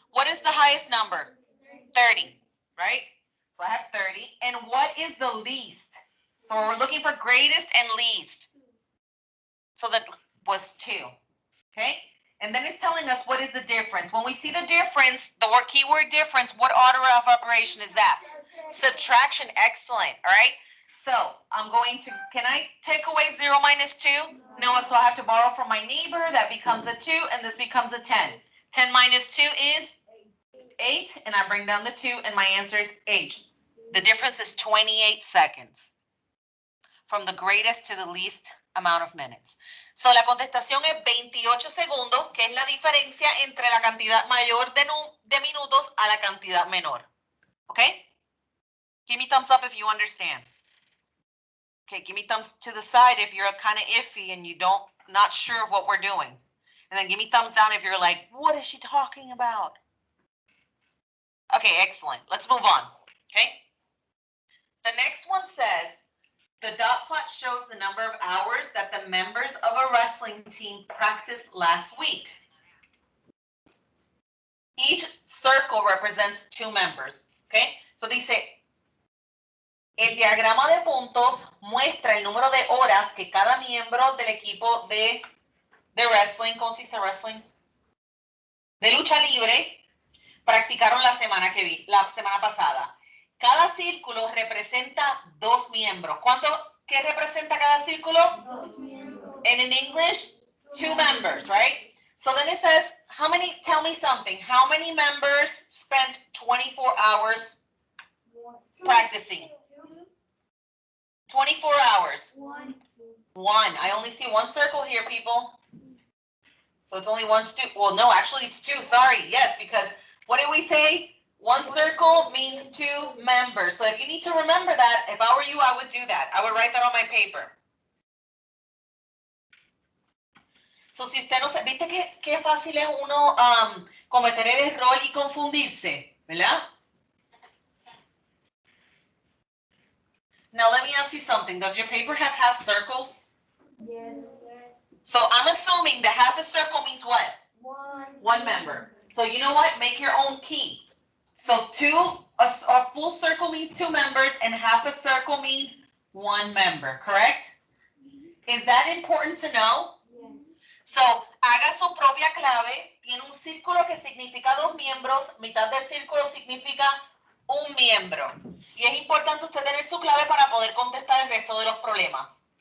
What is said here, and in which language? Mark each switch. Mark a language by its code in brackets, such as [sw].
[en] What is the highest number? 30, right? So I have 30. And what is the least? So we're looking for greatest and least. So that was 2, okay? And then it's telling us what is the difference. When we see the difference, the keyword difference, what order of operation is that? Subtraction, excellent, all right? So I'm going to, can I take away 0 minus 2? No, so I have to borrow from my neighbor. That becomes a 2, and this becomes a 10. 10 minus 2 is 8, and I bring down the 2, and my answer is 8. The difference is 28 seconds from the greatest to the least amount of minutes. [es] So la contestación es 28 segundos, que es la diferencia entre la cantidad mayor de minutos a la cantidad menor. [en] Okay? Give me thumbs up if you understand. Okay, give me thumbs to the side if you're kind of iffy and you not sure of what we're doing. And then give me thumbs down if you're like, what is she talking about? Okay, excellent. Let's move on. Okay? The next one says, the dot plot shows the number of hours that the members of a wrestling team practiced last week. Each circle represents 2 members. Okay? [es] So dice, el diagrama de puntos muestra el número de horas que cada miembro del equipo de wrestling, ¿cómo se dice wrestling? De lucha libre, practicaron la semana pasada. Cada círculo representa 2 miembros. ¿Qué representa cada círculo? 2 miembros. [en] And in English, 2 members, right? So then it says, tell me something. How many members spent 24 hours practicing? 24 hours. 1. I only see 1 circle here, people. So it's only 1 student. Well, no, actually it's 2. Sorry. Yes, because what did we say? 1 circle means 2 members. So if you need to remember that, if I were you, I would do that. I would write that on my paper. [es] So si usted no sabe, ¿viste qué fácil es uno cometer el error y confundirse? ¿Verdad? [en] Now let me ask you something. Does your paper have half circles? Yes. So I'm assuming the half a circle means what? 1 member. So you know what? Make your own key. So a full circle means 2 members and half a circle means 1 member, correct? Is that important to know? Yes. [es] So, haga su propia clave. Tiene un círculo que significa 2 miembros. Mitad del círculo significa 1 miembro. Y es importante usted tener su clave para poder contestar el resto de los problemas.